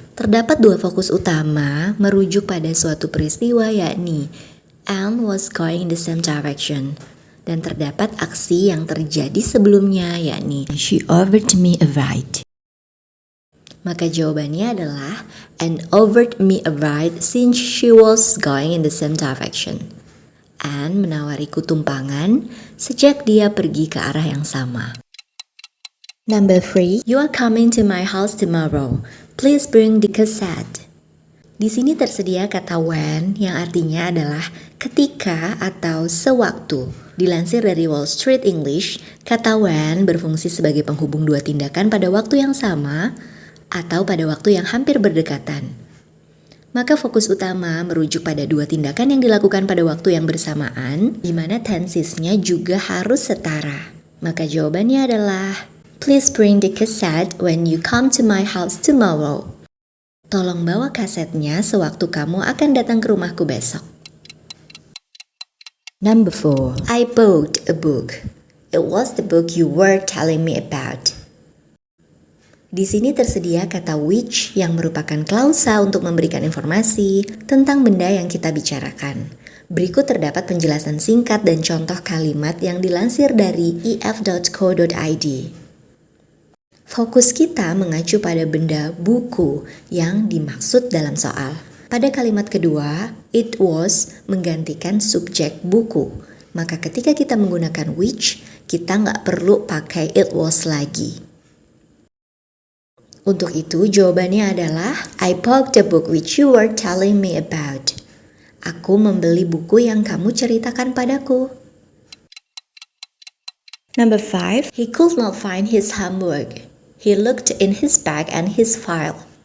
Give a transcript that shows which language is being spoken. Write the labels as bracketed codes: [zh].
[id] Terdapat dua fokus utama merujuk pada suatu peristiwa, yakni [en] Anne was going in the same direction. [id] Dan terdapat aksi yang terjadi sebelumnya, yakni [en] she overtook me a ride. [id] Maka jawabannya adalah [en] Anne offered me a ride since she was going in the same direction. [id] Anne menawariku tumpangan sejak dia pergi ke arah yang sama. [en] Number 3, you are coming to my house tomorrow. Please bring the cassette. [id] Di sini tersedia kata when yang artinya adalah ketika atau sewaktu. Dilansir dari Wall Street English, kata when berfungsi sebagai penghubung dua tindakan pada waktu yang sama atau pada waktu yang hampir berdekatan. Maka fokus utama merujuk pada dua tindakan yang dilakukan pada waktu yang bersamaan, di mana tensesnya juga harus setara. Maka jawabannya adalah [en] please bring the cassette when you come to my house tomorrow. [id] Tolong bawa kasetnya sewaktu kamu akan datang ke rumahku besok. [en] Number 4, I bought a book. It was the book you were telling me about. [id] Di sini tersedia kata which yang merupakan klausa untuk memberikan informasi tentang benda yang kita bicarakan. Berikut terdapat penjelasan singkat dan contoh kalimat yang dilansir dari ef.co.id. Fokus kita mengacu pada benda buku yang dimaksud dalam soal. Pada kalimat kedua, it was menggantikan subjek buku. Maka ketika kita menggunakan which, kita nggak perlu pakai it was lagi. Untuk itu jawabannya adalah [en] I bought the book which you were telling me about. [id] Aku membeli buku yang kamu ceritakan padaku. [en] Number 5, he could not find his homework. He looked in his bag and his file.